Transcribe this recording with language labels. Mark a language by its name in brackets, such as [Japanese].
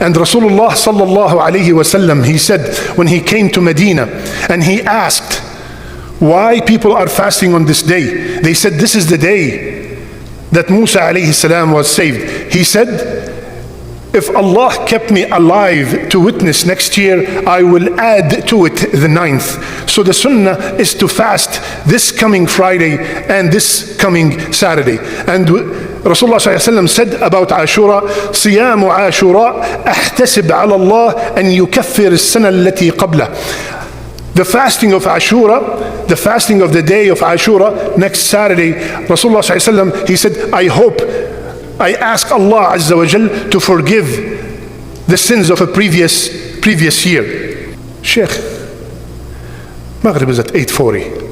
[English] And Rasulullah sallallahu alayhi wasallam, he said, when he came to Medina, and he asked why people are fasting on this day, they said, this is the day that Musa alayhi salam was saved. He said, if Allah kept me alive to witness next year, I will add to it the 9th. So the sunnah is to fast this coming Friday and this coming Saturday. And Rasulullah ﷺ said about Ashura, [Arabic] صِيَامُ عَاشُرَاء أَحْتَسِبْ عَلَى اللَّهِ أَنْ يُكَفِّرِ السَّنَةَ الَّتِي قَبْلَهُ. [English] The fasting of Ashura, the fasting of the day of Ashura, next Saturday, Rasulullah ﷺ, he said, I ask Allah Azza wa Jal to forgive the sins of a previous year. Sheikh, Maghrib is at 8:40.